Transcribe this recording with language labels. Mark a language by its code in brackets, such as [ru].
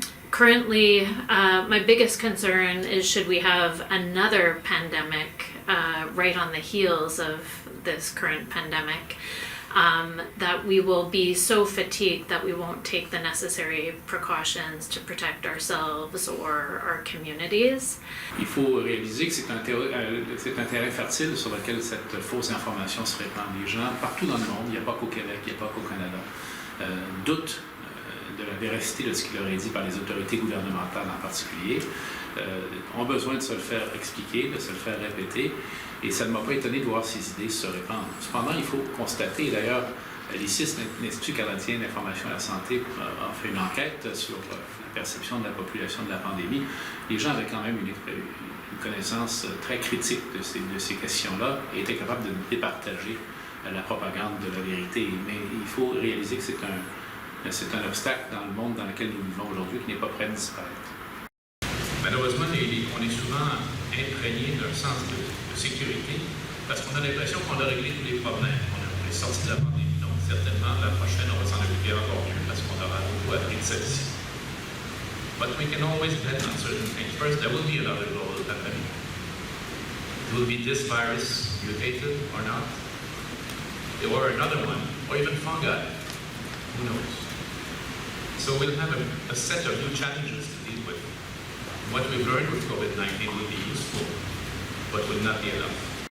[en] Currently, my biggest concern is should we have another pandemic right on the heels of this current pandemic, that we will be so fatigued that we won't take the necessary precautions to protect ourselves or our communities. [fr] Il faut réaliser que c'est un terrain fertile sur lequel cette fausse information se répand. Les gens, partout dans le monde, il n'y a pas qu'au Québec, il n'y a pas qu'au Canada, doutent de la véracité de ce qui leur est dit par les autorités gouvernementales en particulier, ont besoin de se le faire expliquer, de se le faire répéter, et ça ne m'a pas étonné de voir ces idées se répandre. Cependant, il faut constater, d'ailleurs, l'ICIS, l'Institut canadien d'information à la santé, a fait une enquête sur la perception de la population de la pandémie. Les gens avaient quand même une connaissance très critique de ces questions-là et étaient capables de départager la propagande de la vérité. Mais il faut réaliser que c'est un obstacle dans le monde dans lequel nous vivons aujourd'hui qui n'est pas prêt de disparaître. Malheureusement, on est souvent imprégné d'un sens de sécurité parce qu'on a l'impression qu'on a réglé tous les problèmes. On est sorti de la pandémie, donc certainement la prochaine, on va s'en occuper encore mieux parce qu'on aura beaucoup appris de celle-ci. [en] But we can always bet on certain things. First, there will be another global pandemic. Will be this virus mutated or not? Or another one, or even fungi. Who knows? So we'll have a set of new challenges to deal with. What we've learned with COVID-19 will be useful, but will not be enough.